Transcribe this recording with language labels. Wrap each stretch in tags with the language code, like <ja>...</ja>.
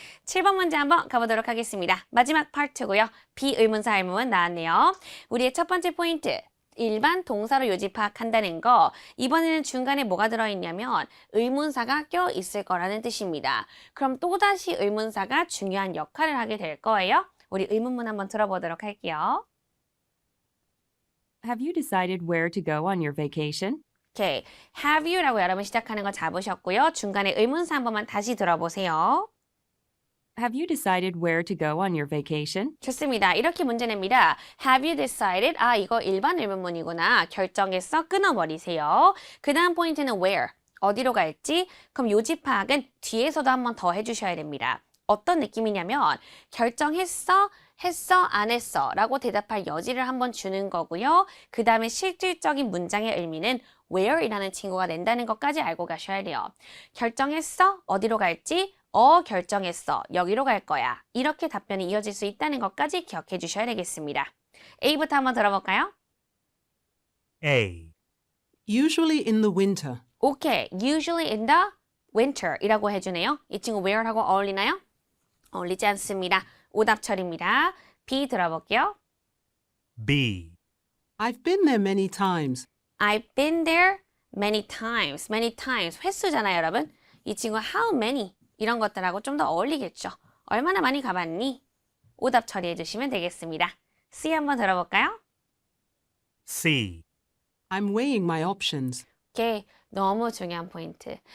<ko>7번 문제 한번 가보도록 하겠습니다. 마지막 파트고요. 비의문사 의문문 나왔네요. 우리의 첫 번째 포인트. 일반 동사로 요지 파악한다는 거. 이번에는 중간에 뭐가 들어있냐면 의문사가 껴 있을 거라는 뜻입니다. 그럼 또다시 의문사가 중요한 역할을 하게 될 거예요. 우리 의문문 한번 들어보도록 할게요.</ko> <en>Have you decided where to go on your vacation?</en> <ko>오케이. Have you 라고 여러분 시작하는 거 잡으셨고요. 중간에 의문사 한 번만 다시 들어보세요.</ko> <en>Have you decided where to go on your vacation?</en> <ko>좋습니다. 이렇게 문제 냅니다. Have you decided? 아, 이거 일반 의문문이구나. 결정했어? 끊어버리세요. 그 다음 포인트는 where. 어디로 갈지? 그럼 요지 파악은 뒤에서도 한 번 더 해주셔야 됩니다. 어떤 느낌이냐면 결정했어? 했어? 안 했어? 라고 대답할 여지를 한번 주는 거고요. 그 다음에 실질적인 문장의 의미는 where이라는 친구가 낸다는 것까지 알고 가셔야 돼요. 결정했어? 어디로 갈지? 결정했어. 여기로 갈 거야. 이렇게 답변이 이어질 수 있다는 것까지 기억해 주셔야 되겠습니다. A부터 한번 들어볼까요? A,</ko> <en>Usually in the winter.</en> <ko>오케이. Usually in the winter 이라고 해주네요. 이 친구 where하고 어울리나요? 어울리지 않습니다. 오답 처리입니다. B 들어볼게요. B,</ko> <en>I've been there many times. I've been there many times.</en> <ko>Many times. 횟수잖아요, 여러분. 이 친구 how many 이런 것들하고 좀 더 어울리겠죠. 얼마나 많이 가봤니? 오답 처리해 주시면 되겠습니다. C 한번 들어볼까요? C,</ko> <en>I'm weighing my options.</en> <ko>오케이. 너무 중요한 포인트.</ko>